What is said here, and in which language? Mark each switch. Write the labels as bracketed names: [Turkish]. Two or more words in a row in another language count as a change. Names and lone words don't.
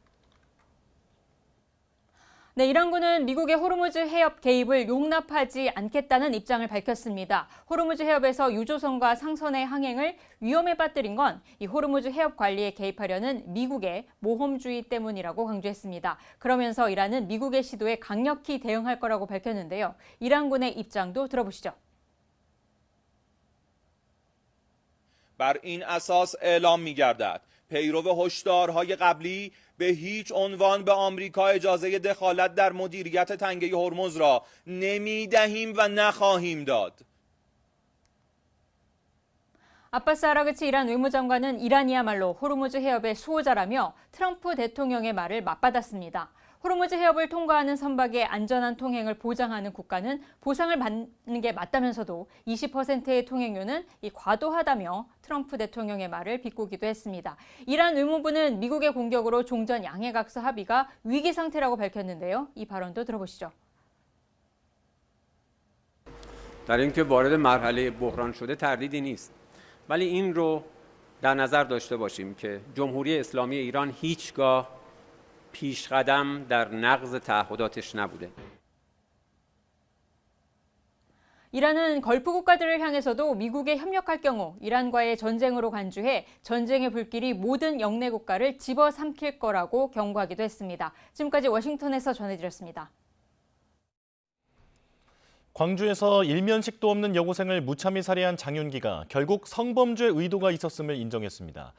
[Korean] 네, 이란군은 미국의 호르무즈 해협 개입을 용납하지 않겠다는 입장을 밝혔습니다. 호르무즈 해협에서 유조선과 상선의 항행을 위험에 빠뜨린 건 이 호르무즈 해협 관리에 개입하려는 미국의 모험주의 때문이라고 강조했습니다. 그러면서 이란은 미국의 시도에 강력히 대응할 거라고 밝혔는데요. 이란군의 입장도 들어보시죠. [Persian] بر این اساس اعلام می‌گردد پیرو هشدارهای قبلی به هیچ عنوان به آمریکا اجازه دخالت در مدیریت تنگه هرمز را نمی‌دهیم و نخواهیم داد. [Korean] 아바스 아라그치 이란 외무장관은 이란이야말로 호르무즈 해협의 수호자라며 트럼프 대통령의 말을 맞받았습니다. 호르무즈 해협을 통과하는 선박의 안전한 통행을 보장하는 국가는 보상을 받는 게 맞다면서도 20%의 통행료는 과도하다며 트럼프 대통령의 말을 비꼬기도 했습니다. 이란 외무부는 미국의 공격으로 종전 양해각서 합의가 위기 상태라고 밝혔는데요. 이 발언도 들어보시죠. [Persian] در اینکه وارد مرحله بحران شده تردیدی نیست. ولی این رو در نظر داشته باشیم که جمهوری اسلامی ایران هیچگاه پیشقدم در نقض تعهداتش نبوده. [Korean] 이란은 걸프 국가들을 향해서도 미국에 협력할 경우 이란과의 전쟁으로 간주해 전쟁의 불길이 모든 영내 국가를 집어삼킬 거라고 경고하기도 했습니다. 지금까지 워싱턴에서 전해드렸습니다. 광주에서 일면식도 없는 여고생을 무참히 살해한 장윤기가 결국 성범죄 의도가 있었음을 인정했습니다.